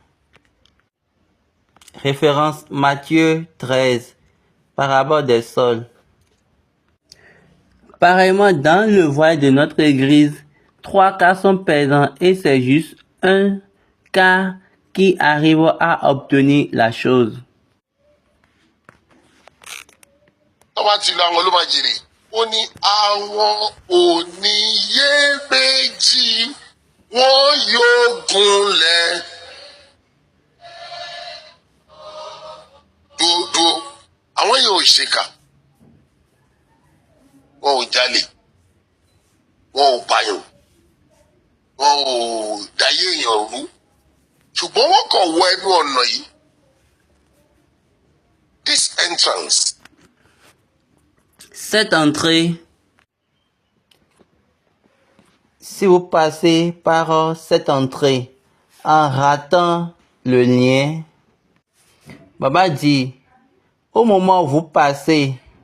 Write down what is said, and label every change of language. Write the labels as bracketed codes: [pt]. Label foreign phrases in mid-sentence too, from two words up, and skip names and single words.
[fr] Référence Matthieu 13, parabole des sols. Pareillement, dans le voyage de notre église, 3/4 sont perdants et c'est juste 1/4 qui arrive à obtenir la chose. [yo] Tọ́wá ti lọ àwọn olómàjèrè, ó ní àwọn oníyèméjì wọn yóò gúnlẹ̀. Dúdú, àwọn yóò ṣèkà, wọn ò jalè, wọn ò pààyàn, wọn ò dáyé èèyàn rú, ṣùgbọ́n wọ́n kàn wọ ẹnu ọ̀nà yìí. [en] This entrance. [fr] Cette entrée, si vous passez par cette entrée en ratant le lien, Baba dit, au moment où vous passez